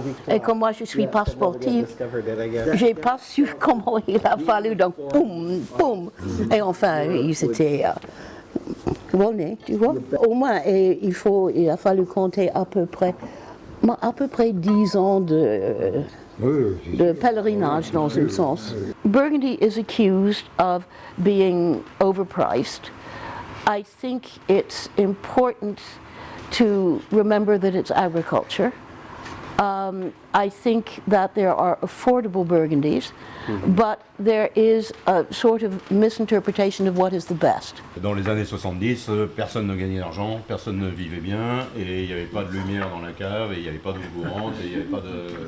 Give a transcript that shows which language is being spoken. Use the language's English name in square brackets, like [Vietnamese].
[French] Et comme moi, je suis pas sportive, j'ai pas su comment il a fallu, donc boum, boum. Et enfin, c'était Volnay, tu vois? Au moins, il a fallu compter à peu près 10 ans de pèlerinage dans un sens. [English] Burgundy is accused of being overpriced. I think it's important to remember that it's agriculture. I think that there are affordable Burgundies, but there is a sort of misinterpretation of what is the best. [French] Dans les années 70, personne ne gagnait d'argent, personne ne vivait bien, et il n'y avait pas de lumière dans la cave, et il n'y avait pas d'eau courante, et il n'y avait pas de...